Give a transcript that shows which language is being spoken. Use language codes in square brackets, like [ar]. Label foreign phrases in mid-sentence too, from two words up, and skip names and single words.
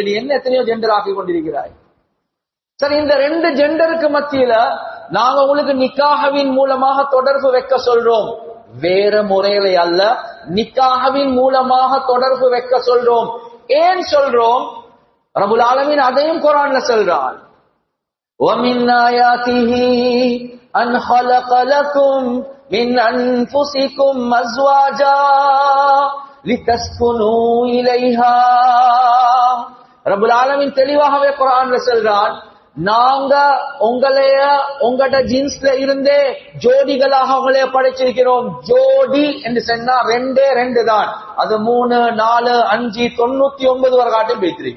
[ta] நீ என்ன எத்தனையோ ஜெண்டர் ஆக்கி கொண்டிருக்கிறாய். சரி, இந்த ரெண்டு ஜெண்டருக்கு மத்தியில நாங்க உங்களுக்கு நிக்காஹவின் மூலமாக தொடர்பு வைக்க சொல்றோம், வேற முறையில அல்ல, நிக்காஹவின் மூலமாக தொடர்பு வைக்க சொல்றோம். ஏன் சொல்றோம்? [ar] رب العالمين [ta] அதையும் குர்ஆன்ல சொல்றான். [ar] وَمِنْ آيَاتِهِ أَنْ خَلَقَ لَكُمْ مِنْ أَنْفُسِكُمْ أَزْوَاجًا لِتَسْكُنُوا إِلَيْهَا. رب العالمين [ta] தெளிவாகவே குர்ஆன்ல சொல்றான், நாங்க உங்களோட ஜின்ஸ்ல இருந்தே ஜோடிகளாக உங்களைய படைச்சிருக்கிறோம். ஜோடி என்று சொன்னா ரெண்டு தான், அது 3, 4, 5, 99 வரை காட்டும் பேசிருக்கு.